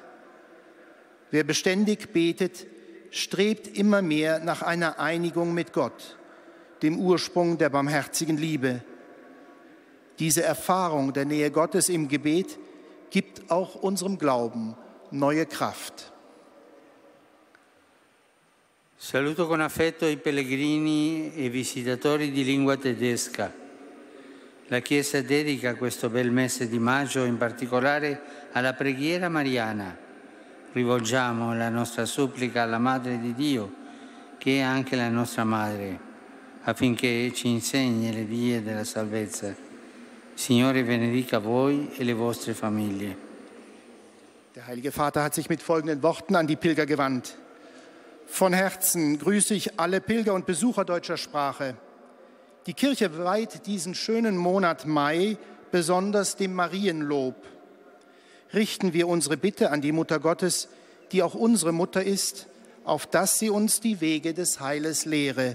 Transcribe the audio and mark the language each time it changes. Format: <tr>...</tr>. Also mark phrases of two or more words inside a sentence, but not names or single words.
<de>Wer beständig betet, strebt immer mehr nach einer Einigung mit Gott, dem Ursprung der barmherzigen Liebe. Diese Erfahrung der Nähe Gottes im Gebet gibt auch unserem Glauben neue Kraft.</de> <it>Saluto con affetto i pellegrini e visitatori di lingua tedesca. La Chiesa dedica questo bel mese di maggio in particolare alla preghiera mariana. Rivolgiamo la nostra supplica alla Madre di Dio, che è anche la nostra Madre, affinché ci insegni le vie della salvezza. Signore benedica voi e le vostre famiglie.</it> <de>Der Heilige Vater hat sich mit folgenden Worten an die Pilger gewandt. Von Herzen grüße ich alle Pilger und Besucher deutscher Sprache. Die Kirche weiht diesen schönen Monat Mai besonders dem Marienlob. Richten wir unsere Bitte an die Mutter Gottes, die auch unsere Mutter ist, auf dass sie uns die Wege des Heiles lehre.</de>